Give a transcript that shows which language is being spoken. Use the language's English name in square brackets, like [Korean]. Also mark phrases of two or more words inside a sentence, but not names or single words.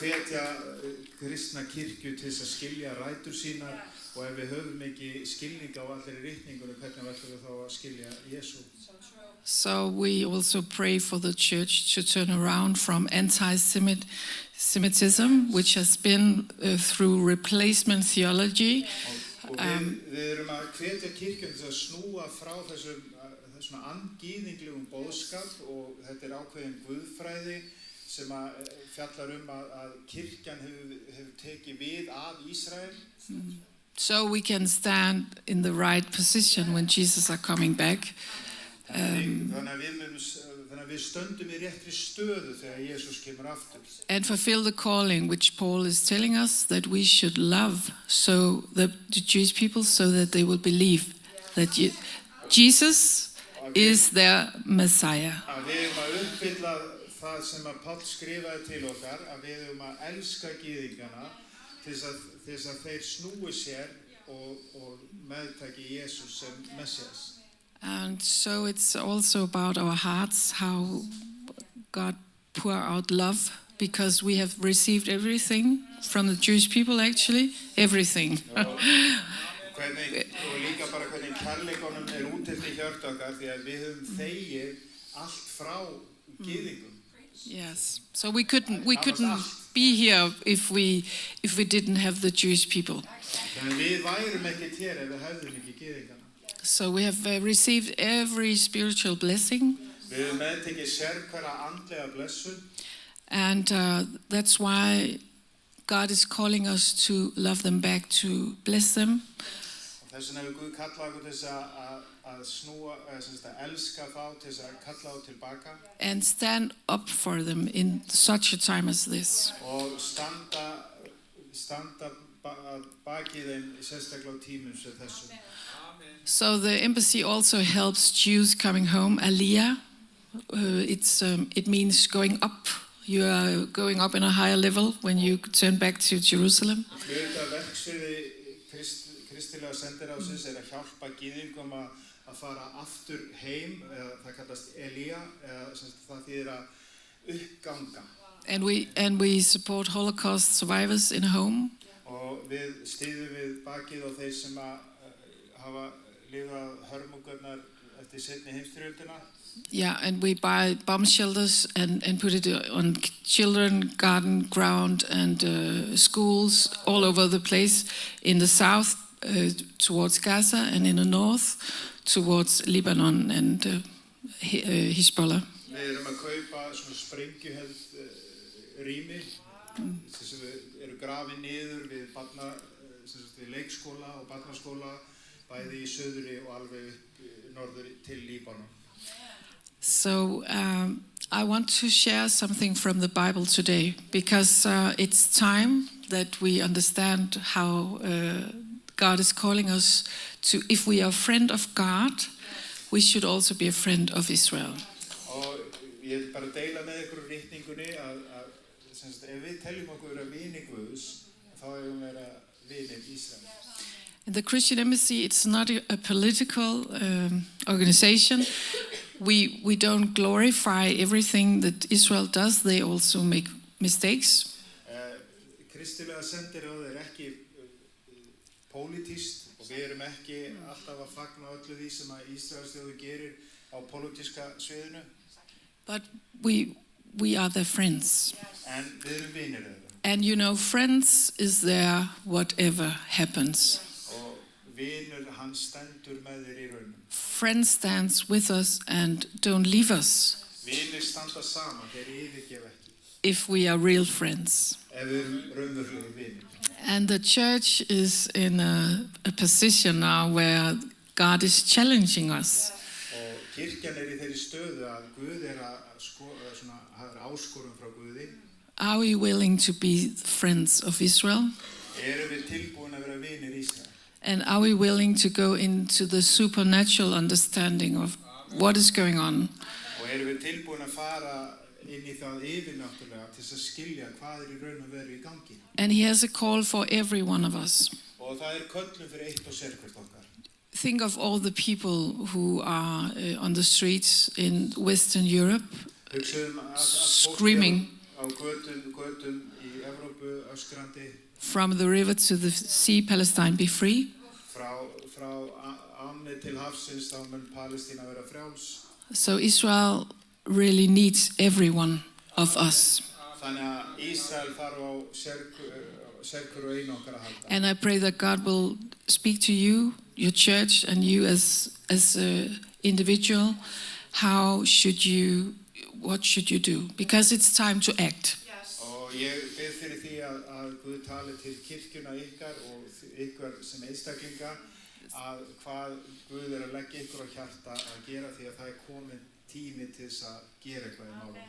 [Icelandic] Kristna kirkju til að skilja rætur sínar og ef við höfum ekki skilning á allri ritningunum hvernig ætlum við þá að skilja Jesú. [English] So we also pray for the church to turn around from anti-Semitism, which has been through replacement theology. [Icelandic] Og við erum að hvetja kirkjuna til að snúa frá þessum andgyðinglegum boðskap og þetta ákveðin guðfræði sem fjallar að kirkjan hefur tekið við af Ísrael. [English] So we can stand in the right position when Jesus are coming back. [Icelandic] Þannig að við stöndum í réttri stöðu þegar Jesus kemur aftur. [English] And fulfill the calling which Paul is telling us that we should love so the Jewish people so that they will believe that Jesus is their Messiah. [Icelandic] Að við að uppfylla það sem að Páll skrifaði til okkar að við að elska gyðingana til þess að þeir snúi sér og meðtaki Jesus sem Messias. [English] And so it's also about our hearts, how God pour out love, because we have received everything from the Jewish people, actually, everything. [Icelandic] Og líka bara hvernig kærleikunum útdeilt í hjört okkar því að við höfum þegið allt frá gyðingum. [English] Yes. So we couldn't be here if we didn't have the Jewish people. [Icelandic] Við værum ekkert hér ef við hefðum ekki gyðingana. [English] So we have received every spiritual blessing. [Icelandic] Við höfum meðtekið sérhverja andlega blessun. [English] And that's why God is calling us to love them back, to bless them. [Icelandic] Þess vegna hefur Guð kallað okkur til að snúa, að elska þá, til að kalla þá tilbaka. [English] And stand up for them in such a time as this. [Icelandic] Og standa baki þeim sérstaklega á tímum sem þessum. [English] So the embassy also helps Jews coming home. Aliyah, it means going up. You are going up in a higher level when you turn back to Jerusalem. [Icelandic] Hluta verksviði kristilega sendiráðsins að hjálpa gyðingum að fara aftur heim. Það kallast Elíja, það þýðir að uppganga. [English] And we support Holocaust survivors in home. [Icelandic] Og við styðjum við bakið á þeir sem hafa lifað hörmungarnar eftir seinni heimsstyrjöldina. [English] Yeah, and we buy bomb shelters and put it on children, garden, ground, and schools all over the place. In the south, towards Gaza, and in the north, towards Lebanon and Hezbollah. [Icelandic] Við erum að kaupa svona sprengjuheld rými sem eru grafin niður við leikskóla og barnaskóla bæði í söðri og alveg upp norður til Líbanon. [English] So I want to share something from the Bible today because it's time that we understand how God is calling us to, if we are a friend of God, we should also be a friend of Israel. [Icelandic] Og ég bara deila með ykkur ritningunni að ef við teljum okkur vera vini Guðs, þá eigum við vera vinir Ísrael. [English] In the Christian Embassy, it's not a political organization. We don't glorify everything that Israel does. They also make mistakes. [Icelandic] Kristilega sendiráð ekki pólitískt og við erum ekki alltaf að fagna öllu því sem að Ísraelsþjóð gerir á pólitíska sviðinu. [English] But we are their friends. [Icelandic] En við erum vinir þeirra. [English] And you know, friends is there whatever happens. [Icelandic] Og vinur hans stendur með þér í raunum. [English] Friends stands with us and don't leave us. [Icelandic] Vinir standa saman, þeir yfirgefa ekki. [English] If we are real friends. [Icelandic] Ef við erum raunverulegir vinir. [English] And the church is in a position now where God is challenging us. [Icelandic] Og kirkjan í þeirri stöðu að Guð áskorun frá Guði. [English] Are we willing to be friends of Israel? [Icelandic] Erum við tilbúin að vera vinir Ísrael? [English] And are we willing to go into the supernatural understanding of what is going on? [Icelandic] Og erum við tilbúin að fara inn í það yfirnáttúrulega til að skilja hvað í raun og veru í gangi? [English] And he has a call for every one of us. [Icelandic] Og það köllun fyrir eitt og sérhvert okkar. [English] Think of all the people who are on the streets in Western Europe screaming [Icelandic] á götum í Evrópu öskrandi. [English] From the river to the sea, Palestine be free. [Icelandic] Frá ánni til hafsins þá mun Palestína vera frjáls. [English] So Israel really needs every one of us. [Icelandic] Þannig að Ísrael þarf á sérhverju og einu okkar að halda. [English] And I pray that God will speak to you, your church, and you as an individual. What should you do? Because it's time to act. [Icelandic] Og ég bið fyrir því að Guð tali til kirkjuna ykkar og ykkur sem einstaklinga að hvað Guð að leggja ykkur á hjarta að gera því að það komin tími til þess að gera eitthvað í málum.